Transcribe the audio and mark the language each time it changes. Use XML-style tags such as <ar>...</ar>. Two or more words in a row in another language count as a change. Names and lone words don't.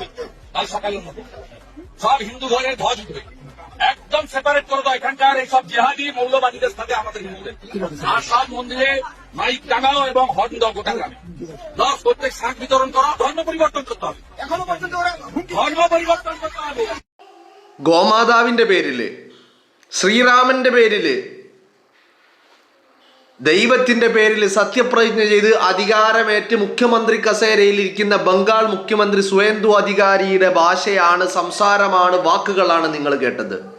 <bn>কাল সকালের মধ্যে সব হিন্দু ঘরে ধ্বজ উঠবে, একদম সেপারেট করে দাও এখানকার এইসব জেহাদি মৌলবাদীদের সাথে আমাদের হিন্দুদের। আর সব মন্দিরে মাইক টাঙাও এবং হর্ন দাও গোটা গ্রামে। প্রত্যেক শাক বিতরণ করো। ধর্ম পরিবর্তন করতে হবে, এখনো পর্যন্ত ধর্ম পরিবর্তন করতে হবে।</bn> <ml>ഗോമാതാവിന്റെ പേരില്, ശ്രീരാമന്റെ പേരില്, ദൈവത്തിന്റെ പേരിൽ സത്യപ്രതിജ്ഞ ചെയ്ത് അധികാരമേറ്റ് മുഖ്യമന്ത്രി കസേരയിൽ ഇരിക്കുന്ന ബംഗാൾ മുഖ്യമന്ത്രി സുവേന്ദു അധികാരിയുടെ ഭാഷയാണ്, സംസാരമാണ്, വാക്കുകളാണ് നിങ്ങൾ കേട്ടത്.</ml>